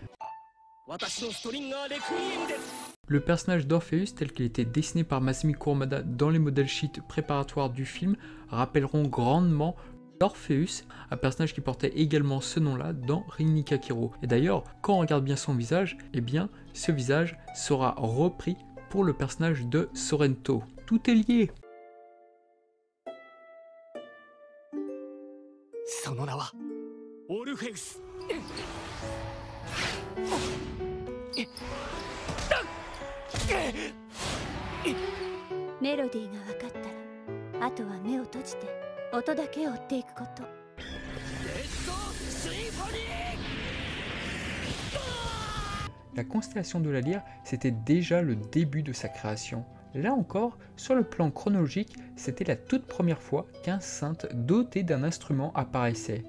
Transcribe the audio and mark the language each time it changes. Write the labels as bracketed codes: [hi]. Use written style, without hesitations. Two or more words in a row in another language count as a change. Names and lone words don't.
[fr] Le personnage d'Orpheus tel qu'il était dessiné par Masami Kurumada dans les modèles sheets préparatoires du film rappelleront grandement Orpheus, un personnage qui portait également ce nom-là dans Rin Nikakiro. Et d'ailleurs, quand on regarde bien son visage, eh bien, ce visage sera repris pour le personnage de Sorrento. Tout est lié. [ja] その名はオルフェウス。メロディーが分かったら、あとは目を閉じて音だけ追っていくこと。 [fr] La constellation de la lyre, c'était déjà le début de sa création. Là encore, sur le plan chronologique, c'était la toute première fois qu'un saint doté d'un instrument apparaissait.